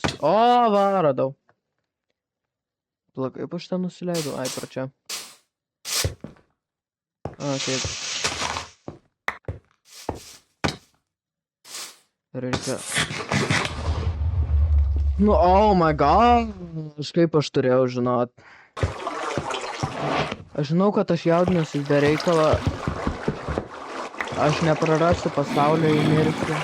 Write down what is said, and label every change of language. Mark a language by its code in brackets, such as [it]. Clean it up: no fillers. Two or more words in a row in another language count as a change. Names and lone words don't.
[lt] O, va, radau. Kaip aš ten nusileidau? Ai, pro čia. A, taip. Reikia. Nu, [en] oh my god. [lt] Kaip aš turėjau žinot. Aš žinau, kad aš jaudinuosi be reikalo. Aš neprarasiu pasaulio į mirtį.